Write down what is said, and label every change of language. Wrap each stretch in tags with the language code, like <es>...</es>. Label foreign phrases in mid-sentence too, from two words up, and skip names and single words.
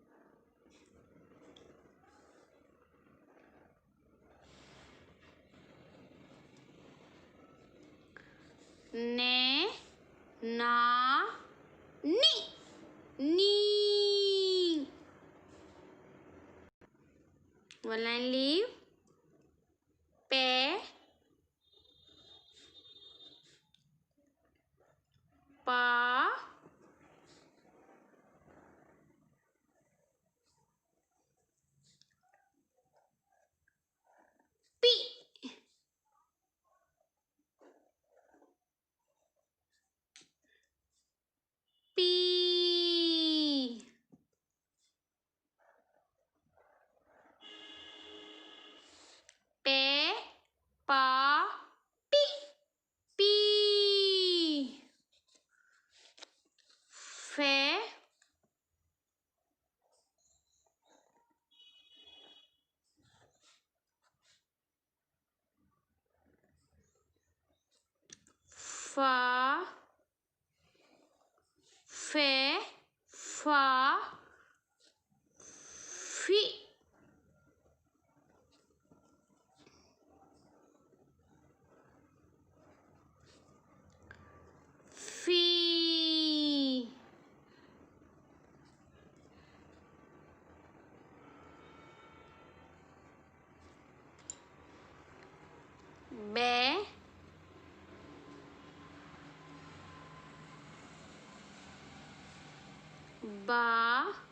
<en>Ne. Na. Ni. Ni. One line leave. Pe. Pa. Pi. Pi. Pe. Pa. Pi. Pi. Fe. Fa. Fe. Fa. Fi. Fi. Be. Ba.</en>